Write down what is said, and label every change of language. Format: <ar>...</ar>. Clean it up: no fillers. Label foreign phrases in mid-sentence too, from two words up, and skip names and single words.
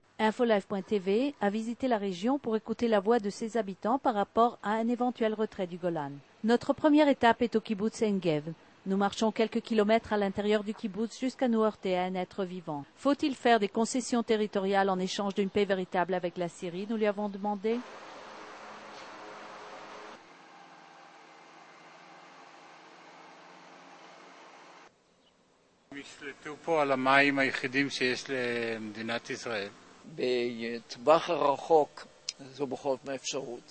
<fr>Infolive.tv a visité la région pour écouter la voix de ses habitants par rapport à un éventuel retrait du Golan. Notre première étape est au kibbutz Engev. Nous marchons quelques kilomètres à l'intérieur du kibbutz jusqu'à nous heurter à un être vivant. Faut-il faire des concessions territoriales en échange d'une paix véritable avec la Syrie? Nous lui avons demandé.</fr> <he>ישלטו פה על המים היחידים שיש למדינת ישראל. בטווח הרחוק זו בכל זאת אפשרות.</he>